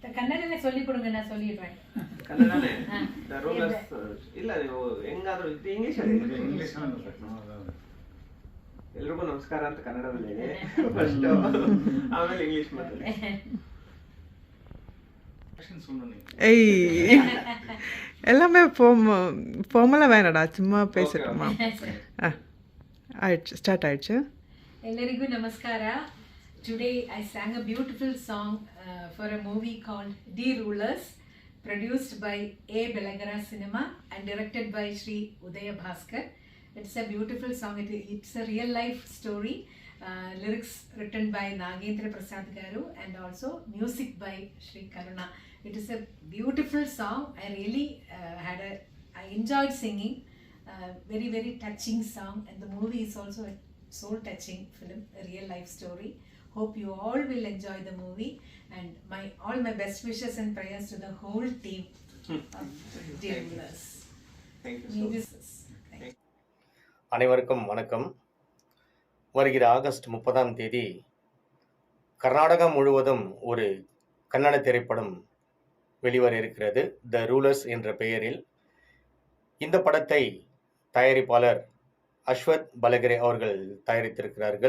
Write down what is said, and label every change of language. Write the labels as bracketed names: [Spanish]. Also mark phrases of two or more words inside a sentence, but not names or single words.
[Tamil] ಕನ್ನಡನೇ சொல்லி கொடுங்க நான் சொல்லிடுறேன் [Kannada] ಕನ್ನಡನೇ ದ ರೂಲರ್ಸ್ ಇಲ್ಲ ನೀವು ಹೆಂಗಾದ್ರೂ ಇಂಗ್ಲಿಷ್ ಇಂಗ್ಲಿಷ್ ಎಲ್ರಿಗೂ ನಮಸ್ಕಾರ ಅಂತ ಕನ್ನಡದಲ್ಲಿ ಹೇಳಿ ಫಸ್ಟ್ ಆಮೇಲೆ ಇಂಗ್ಲಿಷ್ ಮಾತಾಡಿ [Tamil] ஏய் எல்லாமே ஃபார்மலாக வேணடா சும்மா பேசிட்டோமா ஆயிடுச்சு ஸ்டார்ட் ஆயிடுச்சு. [Kannada] ಎಲ್ಲರಿಗೂ ನಮಸ್ಕಾರ. [English] Today I sang a beautiful song for a movie called The Rulers, produced by A. Belagara Cinema and directed by Sri Udaya Bhaskar. It's a beautiful song. It's a real life story. Lyrics written by Nagendra Prasad Garu and also music by Sri Karuna. It is a beautiful song. I really I enjoyed singing. Very very touching song, and the movie is also a soul touching film, a real life story. Hope you all will enjoy the movie, and all my best wishes and prayers to the whole team of The Rulers. Thank you so much. [Tamil] அனைவருக்கும் வணக்கம். வருகிற ஆகஸ்ட் 30ஆம் தேதி கர்நாடகா முழுவதும் ஒரு கன்னட திரைப்படம் வெளிவர இருக்கிறது, த ரூலர்ஸ் என்ற பெயரில். இந்த படத்தை தயாரிப்பாளர் அஸ்வத் பலகரே அவர்கள் தயாரித்திருக்கிறார்கள்.